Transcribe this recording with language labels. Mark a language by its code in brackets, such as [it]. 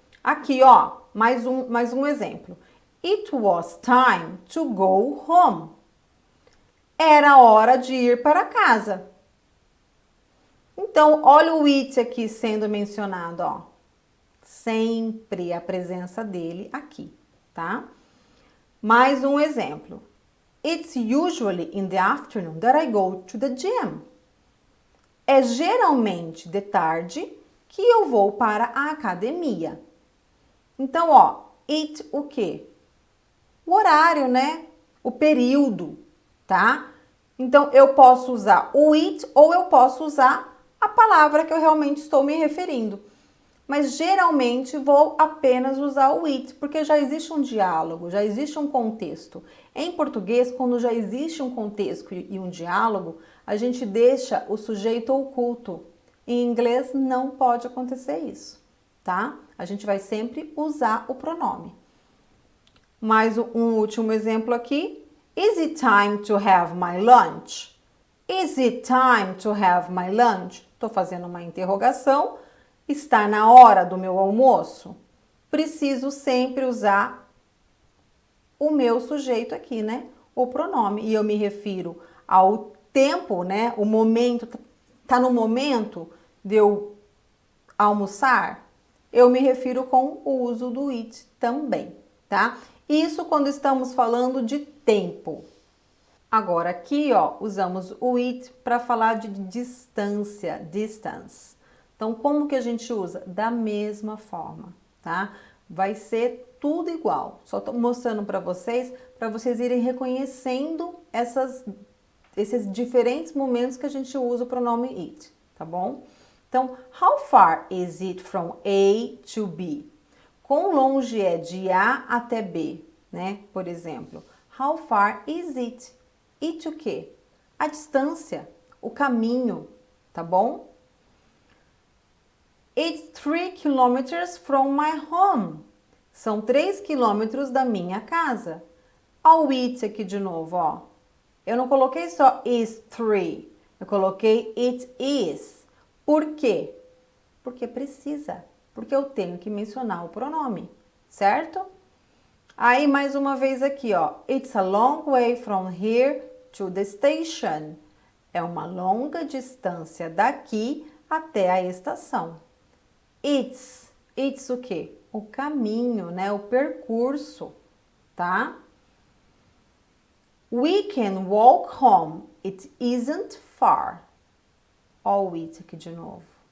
[pt] Aqui, ó, mais um exemplo. [en] It was time to go home. [pt] Era hora de ir para casa. Então, olha o it aqui sendo mencionado, ó. Sempre a presença dele aqui, tá? Mais um exemplo. [en] It's usually in the afternoon that I go to the gym. [pt] É geralmente de tarde que eu vou para a academia. Então, ó, it o quê? O horário, né? O período, tá? Então, eu posso usar o it ou eu posso usar a palavra que eu realmente estou me referindo. Mas geralmente vou apenas usar o it, porque já existe um diálogo, já existe um contexto. Em português, quando já existe um contexto e um diálogo, a gente deixa o sujeito oculto. Em inglês não pode acontecer isso, tá? A gente vai sempre usar o pronome. Mais um último exemplo aqui. [en] Is it time to have my lunch? Is it time to have my lunch? [pt] Estou fazendo uma interrogação. Está na hora do meu almoço? Preciso sempre usar o meu sujeito aqui, né? O pronome. E eu me refiro ao tempo, né? O momento, tá no momento de eu almoçar? Eu me refiro com o uso do it também, tá? Isso quando estamos falando de tempo. Agora aqui, ó, usamos o it para falar de distância, distance. Então, como que a gente usa? Da mesma forma, tá? Vai ser tudo igual. Só tô mostrando para vocês irem reconhecendo esses diferentes momentos que a gente usa o pronome it, tá bom? [en] Então, how far is it from A to B? [pt] Quão longe é de A até B, né? Por exemplo, [en] how far is it? [pt] It o quê? A distância, o caminho, tá bom? [en] It's 3 kilometers from my home. [pt] São 3 quilômetros da minha casa. Olha o it aqui de novo, ó. Eu não coloquei só is 3, eu coloquei it is. Por quê? Porque precisa, porque eu tenho que mencionar o pronome, certo? Aí, mais uma vez aqui, ó. [en] It's a long way from here to the station. [pt] É uma longa distância daqui até a estação. It's o quê? O caminho, né? O percurso, tá? [en] We can walk home. It isn't far. [pt] Ó o it aqui de novo.